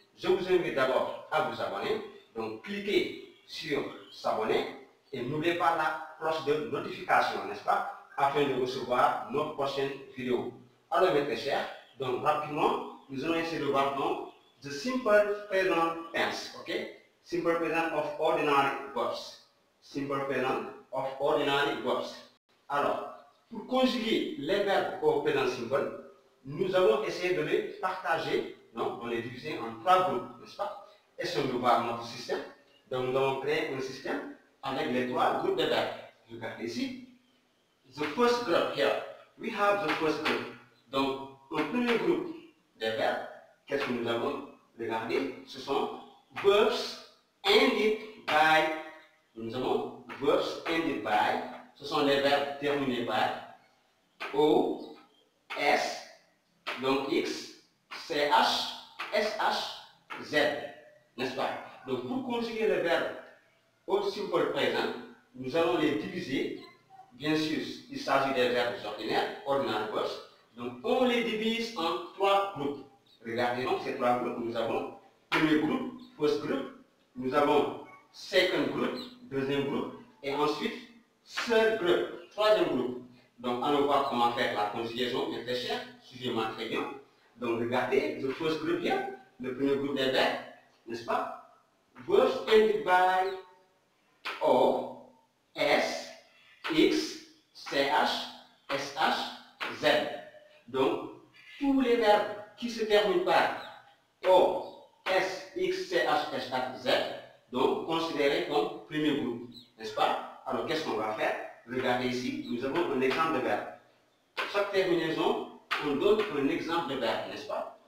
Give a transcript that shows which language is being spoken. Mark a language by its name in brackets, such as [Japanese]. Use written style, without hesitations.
[French] Je vous invite d'abord à vous abonner. Donc cliquez sur s'abonner et n'oubliez pas la cloche de notification, n'est-ce pas? Afin de recevoir nos prochaines vidéos. Alors mes très chers, donc rapidement, nous allons essayer de voir donc [English] the simple present tense, [French] ok? [English] Simple present of ordinary verbs. Simple present of ordinary verbs. [French] Alors, pour conjuguer les verbes au présent simple, nous allons essayer de les partager, non, on les diviser en trois groupes, n'est-ce pas? Essayons de voir notre système. Donc nous allons créer un système avec les trois groupes de verbes. Regardez ici. [English] The first group here, we have the first group. [French] Donc, le premier groupe de verbes, qu'est-ce que nous avons? Regardez, ce sont [English] verbs ended by. [French] Nous avons [English] verbs ended by. [French] Ce sont les verbes terminés par O, S, donc X, CH, SH, Z, n'est-ce pas? Donc pour conjuguer les verbes au simple présent, nous allons les diviser. Bien sûr, il s'agit des verbes ordinaires, [English] ordinary verbs. [French] Donc on les divise en trois groupes. Regardez donc ces trois groupes. Nous avons premier groupe, [English] first group. [French] Nous avons [English] second group, [French] deuxième groupe. Et ensuite, [English] third group, [French] troisième groupe. Donc allons voir comment faire la conjugaison, mes très chers. Suivez-moi très bien. Donc regardez, [English] the first group here, [French] le premier groupe des verbes, n'est-ce pas? [English] Verbs ended by O, S, X, CH, SH, Z. [French] Donc, tous les verbes qui se terminent par O, S, X, CH, SH, Z, donc considérés comme premier groupe, n'est-ce pas? Alors, qu'est-ce qu'on va faire? Regardez ici, nous avons un exemple de verbe. Chaque terminaison, on donne un exemple de verbe, n'est-ce pas?